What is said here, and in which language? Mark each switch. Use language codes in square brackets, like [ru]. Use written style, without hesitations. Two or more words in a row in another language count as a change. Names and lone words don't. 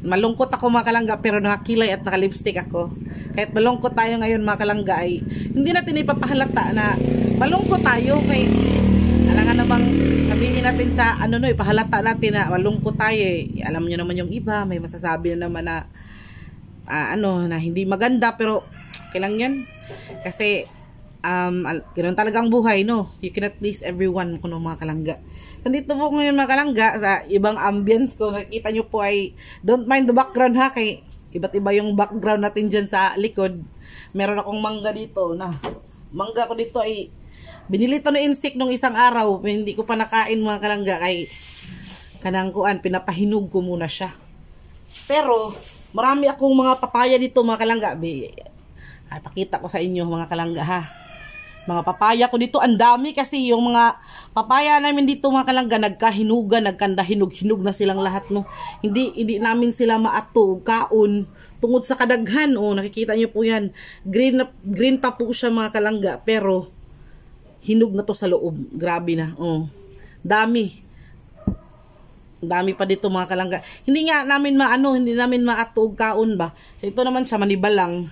[tl] Malungkot ako mga kalangga pero nakakilay at nakalipstick ako. Kahit malungkot tayo ngayon mga kalangga ay hindi natin ipapahalata na malungkot tayo kay alangan namang sabihin natin sa ipahalata natin na malungkot tayo eh. Alam niyo naman yung iba, may masasabi na naman na na hindi maganda pero kailang yan. Kasi ganoon talagang buhay, no? [en] You cannot please everyone [ceb] kuno mga kalangga. [tl] So dito po ngayon mga kalangga sa ibang ambience ko, nakita nyo po ay [en] don't mind the background [tl] ha, kay iba't iba yung background natin dyan sa likod. Meron akong mangga dito na mangga ko dito ay binili to na insik nung isang araw, hindi ko pa nakain mga kalangga kay [ceb] kanang kuan, [tl] pinapahinog ko muna siya. Pero marami akong mga papaya dito mga kalangga. Ay pakita ko sa inyo mga kalangga ha. Mga papaya ko dito, ang dami kasi yung mga papaya namin dito mga kalangga nagkahinugan, nagkandahinog-hinog na silang lahat no. Hindi namin sila [ceb] maato kaon tungod sa kadaghan. [tl] Oh, nakikita niyo po 'yan. Green pa po siya mga kalangga pero hinog na to sa loob. Grabe na. Oh. Dami pa dito mga kalangga. Hindi nga namin hindi namin [ceb] maato kaon ba. [tl] So, ito naman siya manibalang.